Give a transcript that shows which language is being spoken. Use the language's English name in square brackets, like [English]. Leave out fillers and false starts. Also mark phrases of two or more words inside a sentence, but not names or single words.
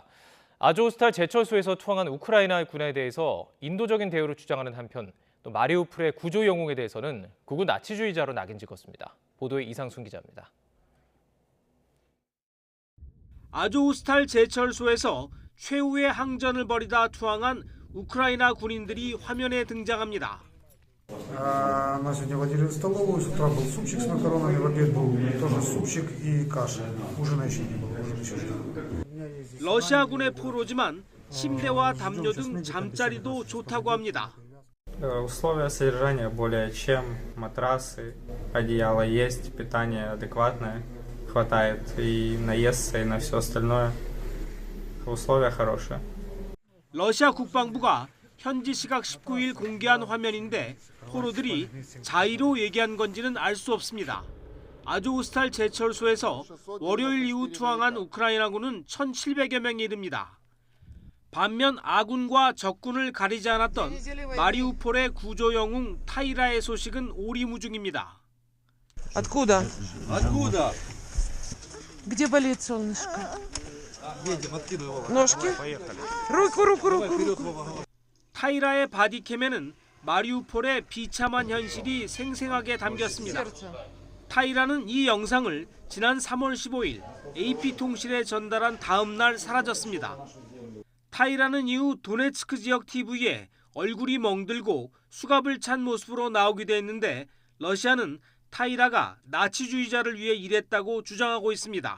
[Korean] 아조스탈 제철소에서 투항한 우크라이나 군에 대해서 인도적인 대우를 주장하는 한편 또 마리우폴의 구조 영웅에 대해서는 극우 나치주의자로 낙인 찍었습니다. 보도에 이상순 기자입니다. 아조스탈 제철소에서 최후의 항전을 벌이다 투항한 우크라이나 군인들이 화면에 등장합니다. [Russian] На сегодня водили в столовую, с утра был супчик с макаронами, в обед был тоже супчик и каша. Ужина еще не было, ужин еще ждал. [Korean] 러시아군의 포로지만 침대와 담요 등 잠자리도 좋다고 합니다. [Russian] Условия содержания более чем, матрасы, одеяло есть, питание адекватное, хватает и наесться, и на все остальное. условия хорошие. [Korean] 러시아 국방부가 현지 시각 19일 공개한 화면인데 포로들이 자의로 얘기한 건지는 알 수 없습니다. 아조스탈 제철소에서 월요일 이후 투항한 우크라이나군은 1,700여 명에 이릅니다. 반면 아군과 적군을 가리지 않았던 마리우폴의 구조 영웅 타이라의 소식은 오리무중입니다. [Russian] Откуда? Откуда? Где болит солнышко? Ножки? руку. [Korean] 타이라의 바디캠에는 마리우폴의 비참한 현실이 생생하게 담겼습니다. 타이라는 이 영상을 지난 3월 15일 AP통신에 전달한 다음 날 사라졌습니다. 타이라는 이후 도네츠크 지역 TV에 얼굴이 멍들고 수갑을 찬 모습으로 나오기도 했는데 러시아는 타이라가 나치주의자를 위해 일했다고 주장하고 있습니다.